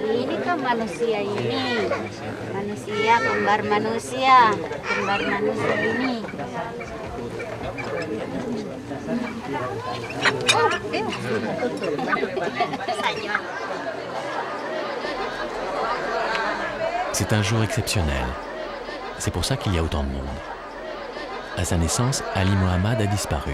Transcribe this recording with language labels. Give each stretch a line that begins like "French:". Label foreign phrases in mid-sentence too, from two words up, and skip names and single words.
Indonesian: Ini kan manusia ini. Manusia, kembar manusia. Kembar manusia ini.
French: C'est un jour exceptionnel. C'est pour ça qu'il y a autant de monde. À sa naissance, Ali Mohammad a disparu.